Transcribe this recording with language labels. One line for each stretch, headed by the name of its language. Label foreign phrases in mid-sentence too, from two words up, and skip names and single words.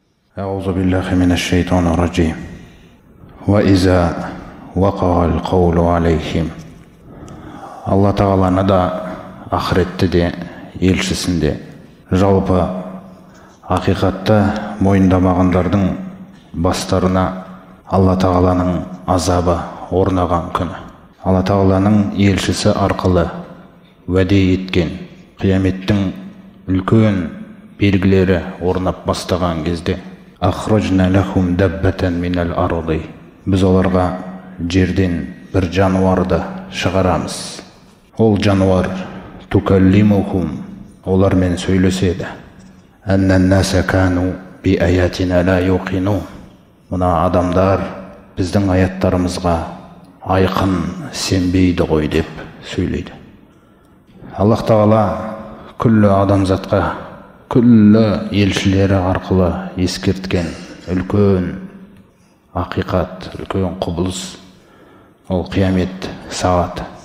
Arabic: أعوذ بالله من الشيطان الرجيم وإذا وقع القول عليهم.
Kazakh: Алла тағаланы да ақыретті де елшісінде жалпы ақиқатты мойындамағандардың бастарына Алла тағаланың азабы орнаған күні, Алла тағаланың елшісі арқылы уәде еткен қияметтің үлкен белгілері орнап бастаған кезде
Arabic: أخرجنا لهم دابة من الأرض,
Kazakh: біз оларға жерден бір жануарды шығарамыз. Ол жануар тукаллимухум, олармен сөйлеседі.
Arabic: أن الناس كانوا بآياتنا لا يوقنون,
Kazakh: мына адамдар біздің аяттарымызға айқын сенбейді ғой деп сөйлейді. Аллах тағала күллі адамзатқа, күллі елшілері арқылы ескерткен үлкен ақиқат, үлкен құбылыс, ол қиямет сағаты.